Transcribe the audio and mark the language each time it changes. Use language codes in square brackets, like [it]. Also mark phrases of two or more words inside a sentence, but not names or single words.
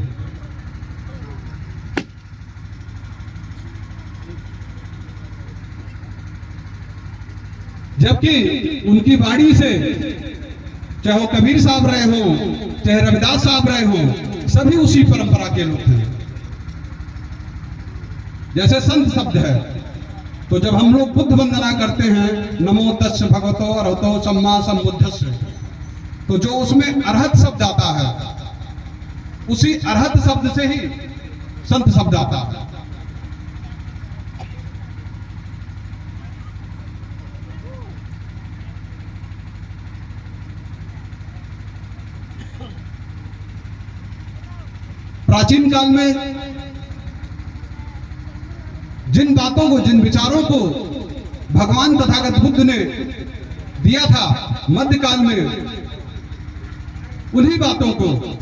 [hi] जबकि उनकी वाणी से चाहे वो कबीर साहब रहे हों, चाहे रविदास साहब रहे हों, सभी उसी परंपरा के लोग थे। जैसे संत शब्द है, तो जब हम लोग बुद्ध वंदना करते हैं, [pi] नमो तस् भगवतो अरहतो सम्मा सम्बुद्धस्स, [hi] तो जो उसमें अरहत शब्द आता है, उसी अरहत शब्द से ही संत शब्द आता है। प्राचीन काल में जिन बातों को, जिन विचारों को भगवान तथागत बुद्ध ने दिया था मध्यकाल में, उन्हीं बातों को